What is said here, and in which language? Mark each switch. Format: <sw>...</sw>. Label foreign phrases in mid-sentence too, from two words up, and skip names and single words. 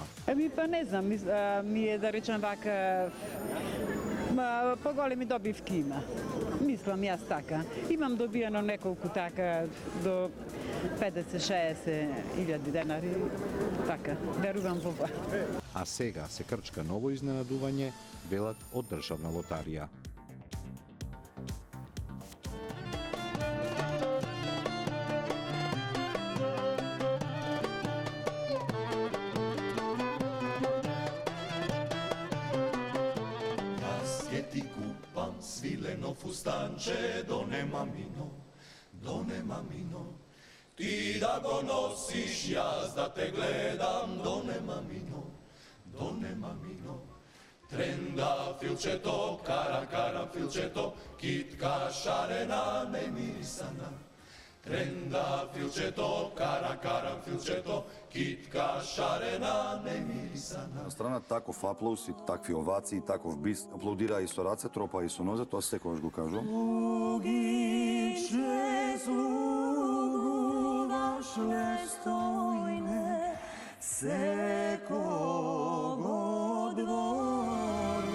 <mk>Па не знам, ми е да речам вака, поголеми добивки има. Мислам јас така. Имам добијано неколку така до 50-60 илјади денари, така, верувам во това. А сега се крчка ново изненадување, велат од Државна лотарија. Ти купам свилено фустанче, доне мамино. Ти да го носиш, јас да те гледам, доне мамино. Тренда филчето, кара филчето, китка шарена немирисана. Тренда филчето, кара филчето, китка шарена немирисана. На страна таков аплауз и такви овации, таков бис, аплаудира и со раце, тропа и со нозе, тоа секогаш го кажувам. Слугиче, слугуваш нестойне, секого двору.</mk>